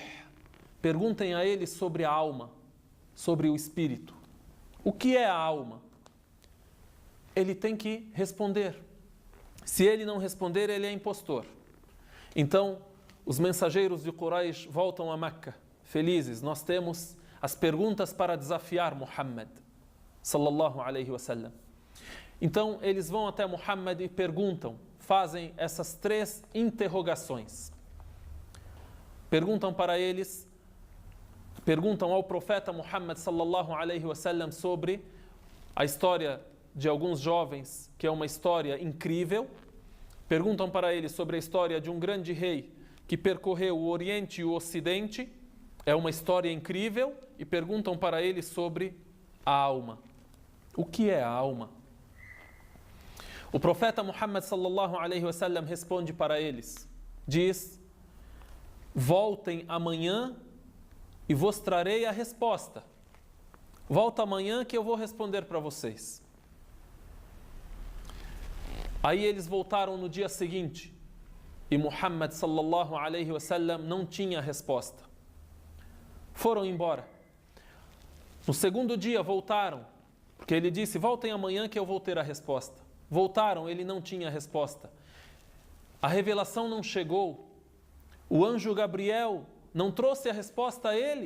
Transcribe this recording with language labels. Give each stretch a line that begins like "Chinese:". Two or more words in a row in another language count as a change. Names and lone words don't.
Portuguese: Perguntem a ele sobre a alma, sobre o espírito. O que é a alma? Ele tem que responder. Se ele não responder, ele é impostor. Então, os mensageiros de Quraysh voltam a Meca, felizes. Nós temos as perguntas para desafiar Muhammad,
Arabic: صلى الله عليه وسلم.
Portuguese: Então, eles vão até Muhammad e perguntam, fazem essas 3 interrogações. Perguntam ao profeta Muhammad
Arabic: صلى الله عليه وسلم
Portuguese: sobre a história de alguns jovens, que é uma história incrível. Perguntam para ele sobre a história de um grande rei que percorreu o Oriente e o Ocidente. É uma história incrível. E perguntam para ele sobre a alma. O que é a alma? O profeta Muhammad
Arabic: صلى الله عليه وسلم
Portuguese: responde para eles, diz: voltem amanhã e vos trarei a resposta. Volta amanhã que eu vou responder para vocês. Aí eles voltaram no dia seguinte e Muhammad
Arabic: صلى الله عليه وسلم
Portuguese: não tinha resposta. Foram embora. No segundo dia voltaram, porque ele disse: voltem amanhã que eu vou ter a resposta. Voltaram, ele não tinha resposta. A revelação não chegou. O anjo Gabriel não trouxe a resposta a ele.